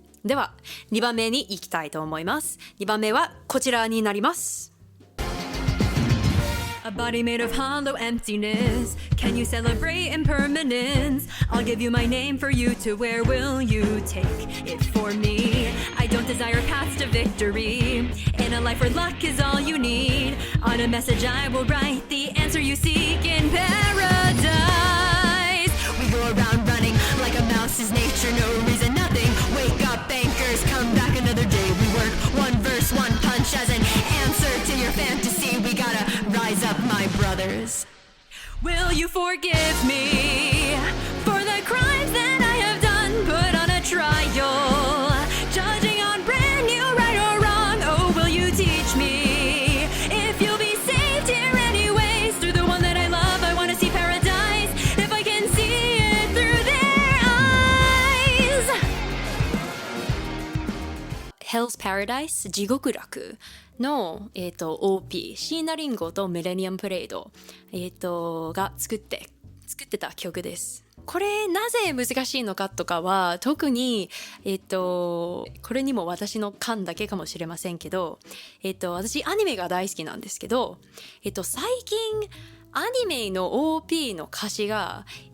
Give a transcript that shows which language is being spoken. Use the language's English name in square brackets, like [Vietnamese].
[Japanese] では2番目に行きたいと思います。2番目はこちらになります。 [English] A body made of hollow emptiness. Can you celebrate impermanence? I'll give you my name for you to wear. Will you take it for me? I don't desire paths to victory. In a life where luck is all you need. On a message I will write the answer you seek in paradise. We go around running like a mouse is nature. No reason, nothing. Wake up, bankers, come back another day. We work one verse, one punch as an answer to your fantasy. We gotta rise up, my brothers. Will you forgive me for the crimes that I have done? Put on a trial, judging on brand new right or wrong. Oh, will you teach me if you'll be saved here anyways? Through the one that I love, I want to see paradise. If I can see it through their eyes. [Japanese] Hell's Paradise 地獄楽の、OP 椎名林檎とミレニアムプレイド、が作ってた曲です。これなぜ難しいのかとかは特に、これにも私の勘だけかもしれませんけど、私アニメが大好きなんですけど、最近アニメの OP の歌詞が、